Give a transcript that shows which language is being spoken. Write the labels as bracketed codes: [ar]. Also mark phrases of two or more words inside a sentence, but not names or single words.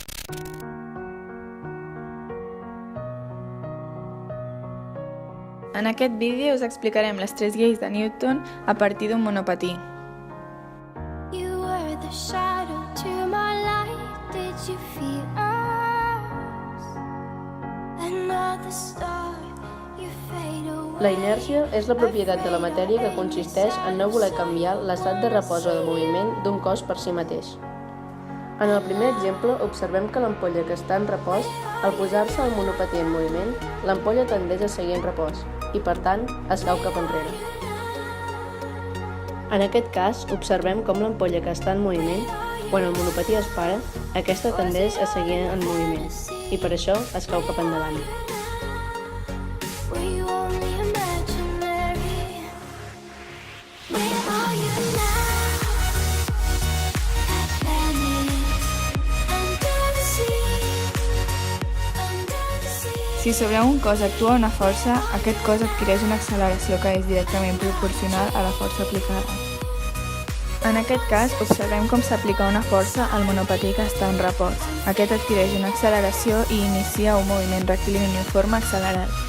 [ca] En aquest vídeo us explicarem les 3 lleis de Newton a partir d'un monopatí. [en] You were the shadow to my light. Did you feel us? Another star, you fade away. [ca] La inèrcia és la propietat de la matèria que consisteix en no voler canviar l'estat de repòs o de moviment d'un cos per si mateix. En el primer exemple, observem que l'ampolla que està en repòs, al posar-se el monopatí en moviment, l'ampolla tendeix a seguir en repòs i, per tant, es cau cap enrere. En aquest cas, observem com l'ampolla que està en moviment, quan el monopatí es para, aquesta tendeix a seguir en moviment i per això es cau cap endavant. [en] Were you only imaginary? Where are you now? Under the sea, under the sea. [ca] Si sobre un cos actua una força, aquest cos adquireix una acceleració que és directament proporcional a la força aplicada. En aquest cas, observem com s'aplica una força al monopatí que està en repòs. Aquest adquireix una acceleració i inicia un moviment rectilini uniforme accelerat.